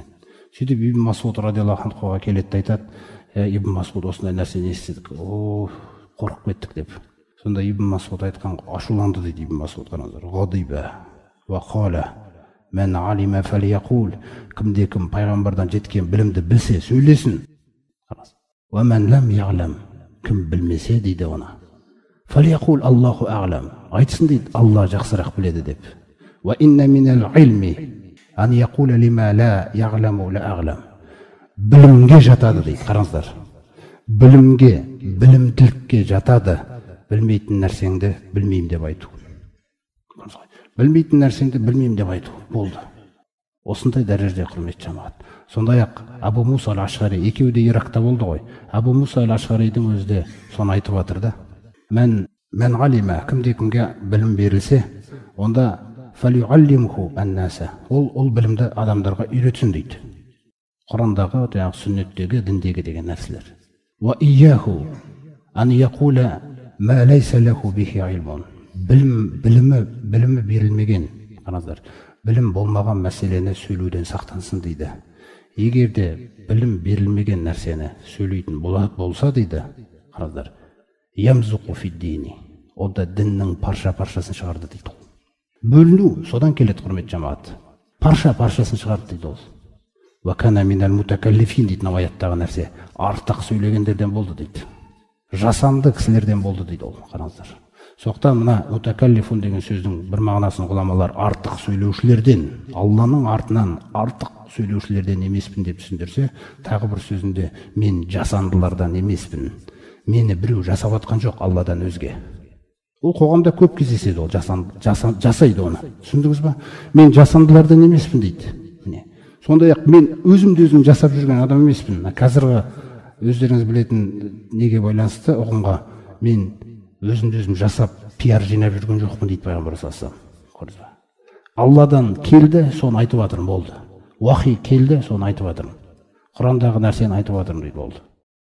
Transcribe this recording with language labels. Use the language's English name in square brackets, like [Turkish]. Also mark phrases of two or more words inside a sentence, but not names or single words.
[Kazakh] Сөйтіп Ибн Мас'уд [Arabic] رضي الله عنه [Kazakh] келеді айтады, Ибн Мас'уд осындай нәрсені естідік, қорқып кеттік деп. Сонда Ибн Мас'уд айтқан, ашуланды дейді Ибн Мас'уд, қараңыздар. [Arabic] غضب وقال من علم فليقل, [Kazakh] кім пайғамбардан жеткен білімді білсе сөйлесін. [Arabic] ومن لم يعلم, [Kazakh] кім білмесе дейді ona. [Arabic] فليقول الله أعلم. [Kazakh] Айтсын дейді, Алла жақсырақ біледі деп. [Arabic] وإن من العلم أن يقول لما لا يعلم لا أعلم. [Kazakh] Білімге жатады дейді, қараңыздар. Білімге, білімділікке жатады. Білмейтін нәрсеңді білмеймін деп айту. Білмейтін нәрсеңді білмеймін деп айту. Болды. Осындай дәрежеде құрметті жамағат. Сондай-ақ Абу Муса аль-Ашғари, екеуі де Иракта болды ғой. Абу Муса аль-Ашғаридің өзі де соны айтып жатыр да. [Arabic] من علم, [Kazakh] кімде-кімге білім берілсе, онда [Arabic] فليعلمه الناس. [Kazakh] Ол білімді адамдарға үйретсін дейді. Құрандағы, сүннеттегі, діндегі деген нәрселер. [Arabic] وإياه أن يقول ما ليس له به علم. [Kazakh] Білімі берілмеген, қараңыздар, білім болмаған мәселені сөйлеуден сақтансын дейді. Егер де білім берілмеген нәрсені сөйлейтін болса дейді, қараңыздар, [Arabic] يمزق في الدين, [Kazakh] онда діннің парша-паршасын шығарды дейді. Бөліну содан келеді, құрметті жамағат. Парша-паршасын шығарды дейді ол. [Arabic] وكان من المتكلفين дейді аяттағы нәрсе. [Kazakh] Артық сөйлегендерден болды дейді. Жасанды кісілерден болды дейді ол, қараңыздар. Соқтан мына мутакаллифун деген сөздің бір мағынасын ғұламалар артық сөйлеушілерден, Алланың артынан артық сөйлеушілерден емеспін деп түсіндірсе, тағы бір сөзінде мен жасандылардан емеспін. Мені біреу жасап атқан жоқ Алладан өзге. Ол қоғамда көп кездеседі, ол жасайды оны. Түсіндіңіз ба? Мен жасандылардан емеспін дейді. Сондай-ақ мен өзім жасап жүрген адам емеспін. Қазіргі өздеріңіз білетін неге байланысты ұғымға мен өзім жасап пиар жинап жүрген жоқпын дейді пайғамбар [Arabic] صلى الله عليه وسلم. [Kazakh] Алладан келді, соны айтып жатырмын, болды. Уахи келді, соны айтып жатырмын. Құрандағы нәрсені айтып жатырмын дейді, болды.